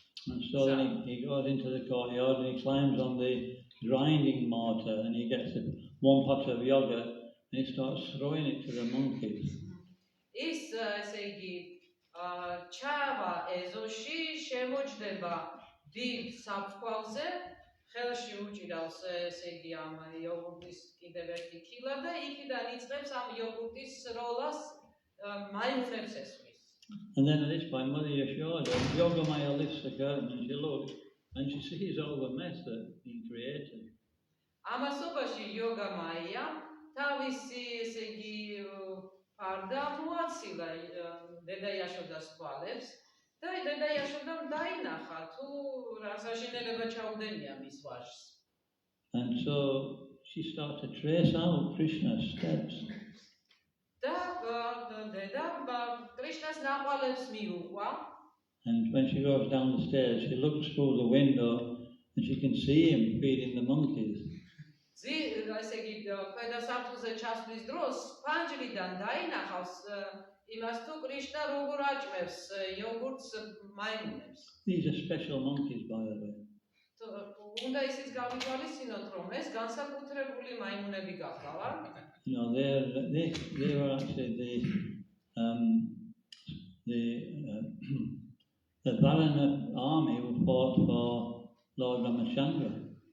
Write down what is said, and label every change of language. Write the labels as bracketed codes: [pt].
[en] And so then he goes into the courtyard and he climbs on the grinding mortar and he gets one pot of yogurt and he starts throwing it to the monkeys. [ka] ის ესე იგი ჩავა ეზოში, შემოჯდება დიდ საფრთხვალზე, ხელში უჭირავს ესე იგი ამ იოგურტის კიდევ ერთი ქილა და იქიდან იწყებს ამ იოგურტის როლას მაიმუნებს ესვრის. [en] And then at this point, Mother Yashoda, Yogamaya lifts the curtain and she looks and she sees all the mess that's been created. [ka] ამასობაში იოგამაია თავისი ესე იგი ფარდა მოაცილა დედა იაშოდას თვალებს და დედა იაშოდამ დაინახა თუ რა საშინელება ჩაუდენია მის ვაჟს. [en] And so she starts to trace out Krishna's steps. [ka] და დედა კრიშნას ნაყვალებს მიუყვა. [en] And when she goes down the stairs, she looks through the window and she can see him feeding the monkeys. [ka] ესე იგი ქვედა საფრთხეზე ჩასვლის დროს ფანჯრიდან დაინახავს იმას თუ კრიშნა როგორ აჭმევს იოგურტს მაიმუნებს. [en] These are special monkeys, by the way. [ka] უნდა ისიც გავითვალისწინოთ, რომ ეს განსაკუთრებული მაიმუნები გახლავარ. [en] You know, they were actually the Varana army who fought for Lord Ramachandra.